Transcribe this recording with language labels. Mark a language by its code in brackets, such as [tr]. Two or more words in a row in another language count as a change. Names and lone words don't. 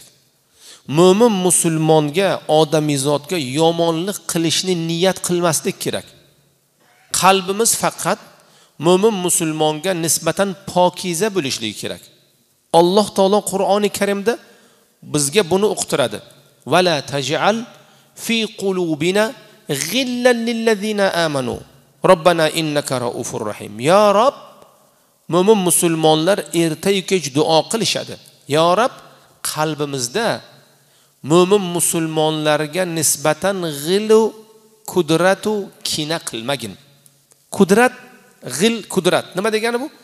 [uz] Mo'min musulmonga, odamizotga yomonlik qilishni niyat qilmaslik kerak. Qalbimiz faqat mo'min musulmonga nisbatan pokiza bo'lishligi kerak. Alloh taolo Qur'oni Karimda bizga buni uqtiradi. [ar] ولا تجعل في قلوبنا غلا للذين آمنوا ربنا إنك رءوف رحيم. [uz] Ya Rob, mo'min musulmonlar erta-yu kech duo qilishadi. Ya Rob, qalbimizda mo'min musulmonlarga nisbatan g'ilu kudratu kina qilmagin. Kudrat, g'il kudrat. Nima degani bu?